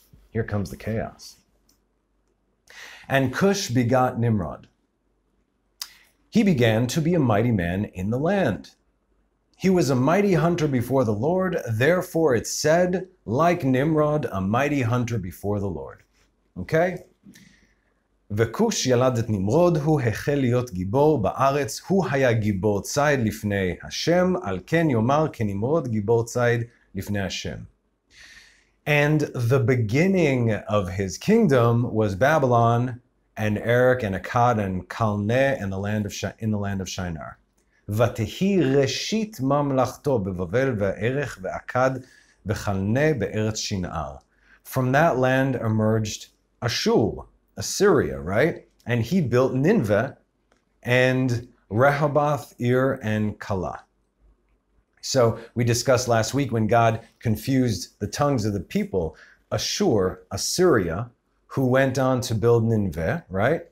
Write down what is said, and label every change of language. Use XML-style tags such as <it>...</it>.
<en>Here comes the chaos. And Cush begot Nimrod. He began to be a mighty man in the land. He was a mighty hunter before the Lord, therefore it said, like Nimrod, a mighty hunter before the Lord. Okay?</en> <he>וכוש ילד את נמרוד, הוא החל להיות גיבור בארץ, הוא היה גיבור ציד לפני השם, על כן יאמר כנמרוד גיבור ציד לפני השם.</he> <en>And the beginning of his kingdom was Babylon, and Erech, and Akkad, and Calneh, and in the land of Shinar.</en> <he>ותהי ראשית ממלכתו בבבל וערך ואכד וחלנה בארץ שנער.</he> <en>From that land emerged Ashur, Assyria, right? And he built Nineveh and Rehoboth, Ir, and Calah. So we discussed last week when God confused the tongues of the people, Ashur, Assyria, who went on to build Nineveh, right?</en>